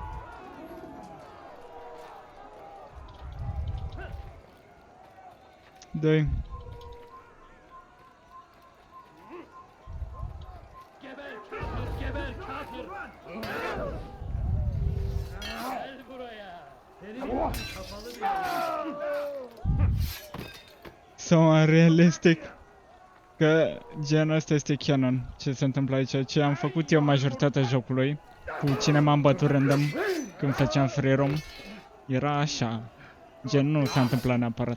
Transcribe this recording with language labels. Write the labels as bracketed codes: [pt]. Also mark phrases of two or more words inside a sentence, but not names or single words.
[ro] Doi. [tr] Geber kafir, geber kafir. Gel buraya. Senin kafalı bir [ro] Sau realistic că genul ăsta este canon. Ce se întâmplă aici? Ce am făcut eu majoritatea jocului cu cine m-am bătut random când făceam [en] free roam [ro] era așa. Gen nu s-a întâmplat neapărat.